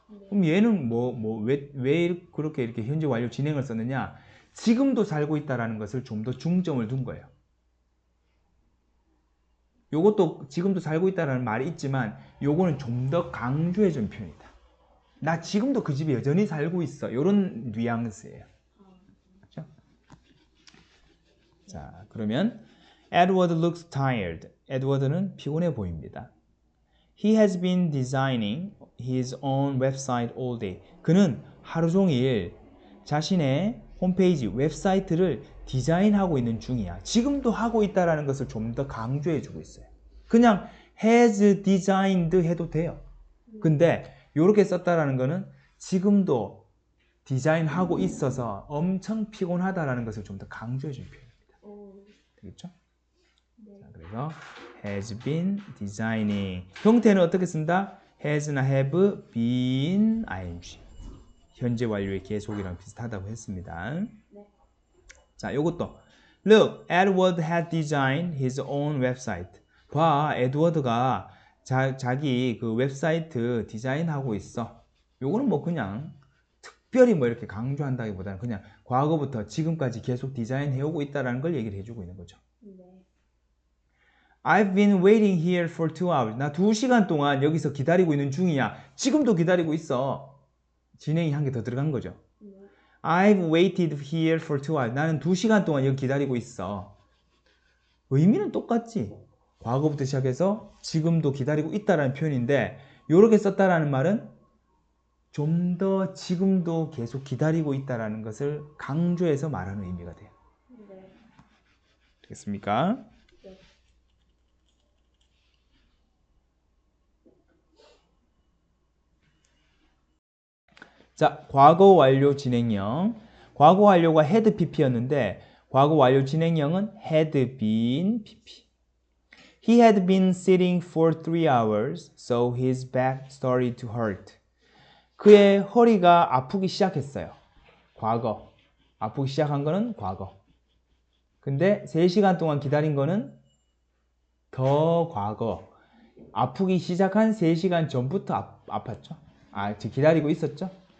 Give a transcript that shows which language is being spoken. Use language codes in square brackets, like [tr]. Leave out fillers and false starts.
[ko] 그럼 얘는 왜 그렇게 이렇게 현재 완료 진행을 썼느냐? 지금도 살고 있다는 것을 좀 더 중점을 둔 거예요. 요것도 지금도 살고 있다는 말이 있지만 요거는 좀 더 강조해 준 표현이다. 나 지금도 그 집에 여전히 살고 있어. 요런 뉘앙스예요. 그렇죠? 자, 그러면 [en] Edward looks tired. [ko] 에드워드는 피곤해 보입니다. [en] He has been designing his own website all day. [ko] 그는 하루 종일 자신의 홈페이지, 웹사이트를 디자인하고 있는 중이야. 지금도 하고 있다는 것을 좀 더 강조해 주고 있어요. 그냥 [en] has designed [ko] 해도 돼요. 근데 이렇게 썼다라는 거는 지금도 디자인하고 있어서 엄청 피곤하다라는 것을 좀 더 강조해 주는 표현입니다. 되겠죠? 네. 자, 그래서 [en] has been designing [ko] 형태는 어떻게 쓴다? has나 [en] have been ing [ko] 현재 완료의 계속이랑 비슷하다고 했습니다. 네. 자, 요것도 [en] Look, Edward had designed his own website. [ko] 봐, 에드워드가 자기 그 웹사이트 디자인하고 있어. 요거는 뭐 그냥 특별히 뭐 이렇게 강조한다기보다는 그냥 과거부터 지금까지 계속 디자인해오고 있다는 걸 얘기를 해주고 있는 거죠. 네. [en] I've been waiting here for 2 hours. [ko] 나 2시간 동안 여기서 기다리고 있는 중이야. 지금도 기다리고 있어. 진행이 한 개 더 들어간 거죠. 네. [en] I've waited here for 2 hours. [ko] 나는 2시간 동안 여기 기다리고 있어. 의미는 똑같지. 과거부터 시작해서 지금도 기다리고 있다라는 표현인데 이렇게 썼다라는 말은 좀 더 지금도 계속 기다리고 있다라는 것을 강조해서 말하는 의미가 돼요. 네. 되겠습니까? 네. 자, 과거 완료 진행형. 과거 완료가 [en] had pp [ko] 였는데 과거 완료 진행형은 [en] had been pp. He had been sitting for 3 hours, so his back started to hurt. [ko] 그의 허리가 아프기 시작했어요. 과거. 아프기 시작한 거는 과거. 근데 3시간 동안 기다린 거는 더 과거. 아프기 시작한 3시간 전부터 아팠죠. 기다리고 있었죠.